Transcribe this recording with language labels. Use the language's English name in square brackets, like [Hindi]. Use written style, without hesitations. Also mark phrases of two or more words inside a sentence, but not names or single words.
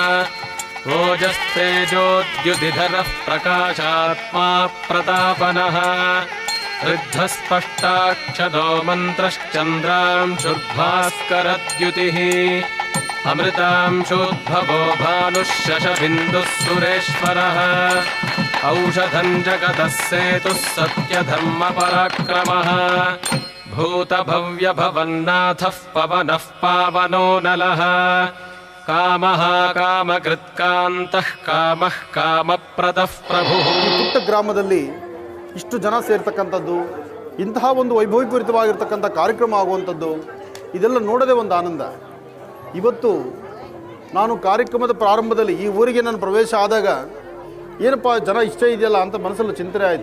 [Sanskrit] ओजस्तेजोद्युदिधरः प्रकाशात्मा प्रतापनः ऋद्धस्पष्टाक्षदो मन्त्रश्चन्द्रांशुर्भास्करद्युतिः अमृतांशोद्भवो भानुः शशबिन्दुः सुरेश्वरः औषधं जगतः सेतुः सत्यधर्मपराक्रमः भूतभव्यभवन्नाथः पवनः पावनो नलः कामः कामकृत्कान्तः कामः कामप्रदः प्रभुः. [Kannada] ಪುಟ್ಟ ಗ್ರಾಮದಲ್ಲಿ ಇಷ್ಟು ಜನ ಸೇರ್ತಕ್ಕಂಥದ್ದು, ಇಂತಹ ಒಂದು ವೈಭವೀಪೂರಿತವಾಗಿರ್ತಕ್ಕಂಥ ಕಾರ್ಯಕ್ರಮ ಆಗುವಂಥದ್ದು, ಇದೆಲ್ಲ ನೋಡೋದೇ ಒಂದು ಆನಂದ. ಇವತ್ತು ನಾನು ಕಾರ್ಯಕ್ರಮದ ಪ್ರಾರಂಭದಲ್ಲಿ ಈ ಊರಿಗೆ ನಾನು ಪ್ರವೇಶ ಆದಾಗ ಏನಪ್ಪ ಜನ ಇಷ್ಟ ಇದೆಯಲ್ಲ ಅಂತ ಮನಸ್ಸಲ್ಲಿ ಚಿಂತನೆ ಆಯಿತು.